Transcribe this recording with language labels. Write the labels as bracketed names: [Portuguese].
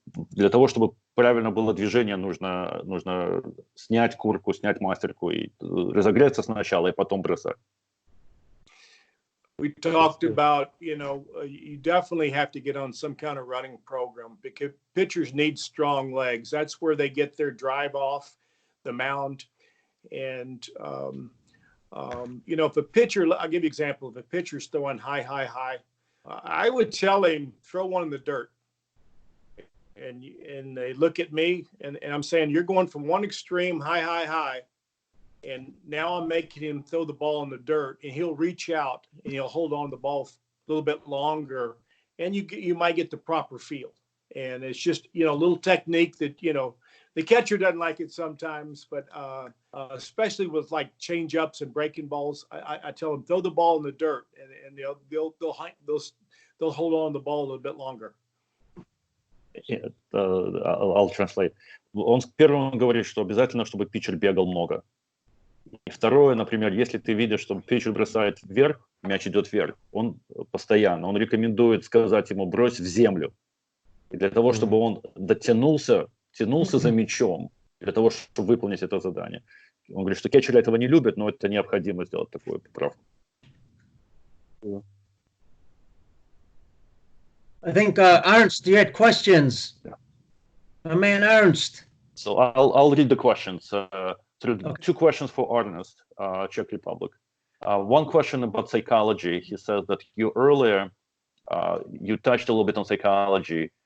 [Russian] Для того, чтобы правильно было движение, нужно снять куртку, снять мастерку и разогреться сначала, и потом бросать. [English] We talked about, you definitely have to get on some kind of running program because pitchers need strong legs. That's where they get their drive off the mound. And, if a pitcher, I'll give you an example. If a pitcher's throwing high, I would tell him, throw one in the dirt. And they look at me and I'm saying, you're going from one extreme, high, and now I'm making him throw the ball in the dirt, and he'll reach out and he'll hold on to the ball a little bit longer, and you might get the proper feel. And it's just, a little technique that, the catcher doesn't like it sometimes, but especially with like change ups and breaking balls, I tell them, throw the ball in the dirt, and they'll hold on to the ball a little bit longer. I'll translate. [Russian] Он первым говорит, что обязательно, чтобы питчер бегал много. И второе, например, если ты видишь, что питчер бросает вверх, мяч идет вверх, он рекомендует сказать ему брось в землю. И для того, чтобы он тянулся за мячом, для того, чтобы выполнить это задание. Он говорит, что кетчеры этого не любят, но это необходимо сделать такую поправку. [English] I think Ernst, you had questions. My man Ernst. So I'll read the questions. Two questions for Ernest, Czech Republic. One question about psychology. He says that you earlier, you touched a little bit on psychology.